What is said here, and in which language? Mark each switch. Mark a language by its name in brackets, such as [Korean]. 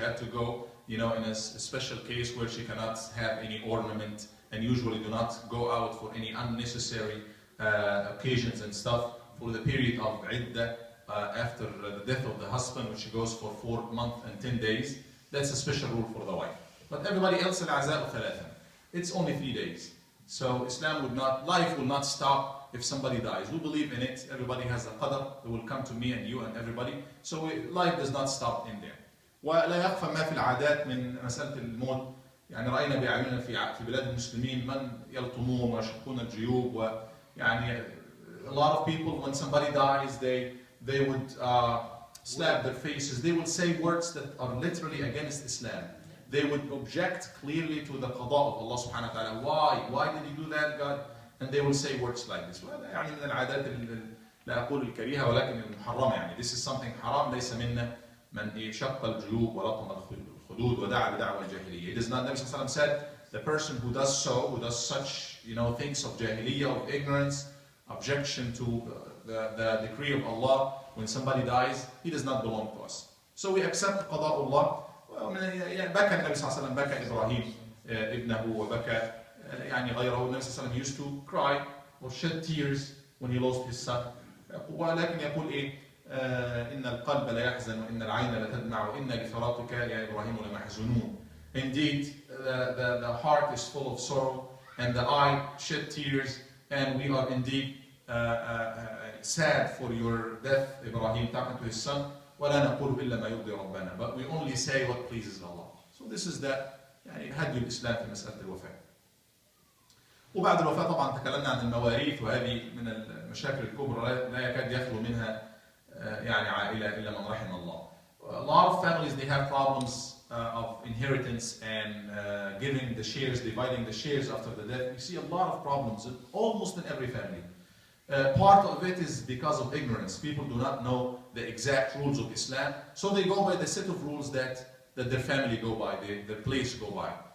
[English] She had to go, in a special case where she cannot have any ornament, and usually do not go out for any unnecessary occasions and stuff for the period of عدة after the death of the husband, which goes for 4 months and 10 days. That's a special rule for the wife. But everybody else, [Arabic] العزاء ثلاثة. [English] It's only 3 days. So life will not stop if somebody dies. We believe in it. Everybody has a qadr. It will come to me and you and everybody. So life does not stop in there. [Arabic] ولا يخفى ما في العادات من مسألة الموت. يعني رأينا بأعيننا في بلاد المسلمين من يلطمون ويشقون الجيوب ويعني [English] a lot of people when somebody dies they would slap their faces. They would say words that are literally against Islam. They would object clearly to the qada of Allah subhanahu wa ta'ala. Why did you do that, God? And they will say words like this. [Arabic] يعني من العادات لا أقول الكريهة ولكن المحرمة يعني. [English] This is something حرام. [Arabic] ليس منا من شق الجيوب ولطم الخدود ودعا بدعوى الجاهلية. [English] It is not. Nabi sallallahu alaihi wasallam said the person who does such things of jahiliyyah, of ignorance, objection to the decree of Allah when somebody dies, he does not belong to us. So we accept qada Allah. [Arabic] بكى النبي صلى الله عليه وسلم بكى إبراهيم ابنه وبكى يعني غيره. النبي صلى الله عليه وسلم [English] used to cry or shed tears when he lost his son. [Arabic] ولكن يقول إن القلب لا يحزن وإن العين لا تدمع وإن لفراقك يا إبراهيم لمحزونون. [English] Indeed, the heart is full of sorrow and the eye shed tears, and we are indeed sad for your death, Ibrahim, talking to his son. [Arabic] ولا نقول إلا ما يرضي ربنا. [English] But we only say what pleases Allah. So this is [Arabic] يعني هدي الإسلام في مسألة الوفاة. وبعد الوفاة طبعا تكلمنا عن المواريث، وهذه من المشاكل الكبرى لا يكاد يخلو منها يعني عائلة إلا من رحم الله. [English] A lot of families, they have problems of inheritance and giving the shares, dividing the shares after the death. We see a lot of problems almost in every family. Part of it is because of ignorance. People do not know the exact rules of Islam, so they go by the set of rules that their family go by, their place go by.